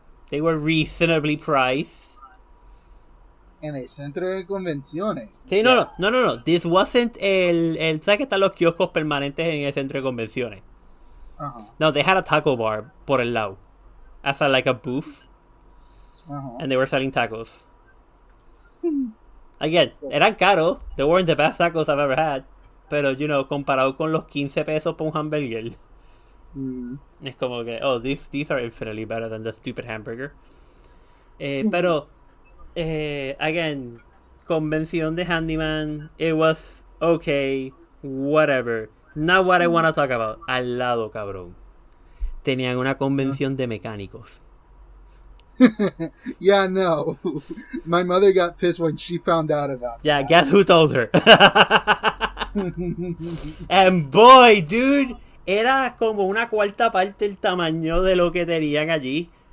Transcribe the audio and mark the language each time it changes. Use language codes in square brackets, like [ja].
[en] They were reasonably priced. [es] En el centro de convenciones. Sí, no. [en] This wasn't [es] ¿sabes que están los kioscos permanentes en el centro de convenciones? [en] No, they had a taco bar [es] por el lado. [en] As like a booth. And they were selling tacos. Again, [es] eran caros. [en] They weren't the best tacos I've ever had. [es] Pero, comparado con los 15 pesos por un hamburger. Es como que, [en] oh, these are infinitely better than the stupid hamburger. Pero, again, [es] convención de handyman, [en] it was okay, whatever. Not what I want to talk about. [es] Alado, cabrón. Tenían una convención de mecánicos. [en] Yeah, no. My mother got pissed when she found out about that. Yeah, guess who told her? And boy, dude, [es] era como una cuarta parte el tamaño de lo que tenían allí.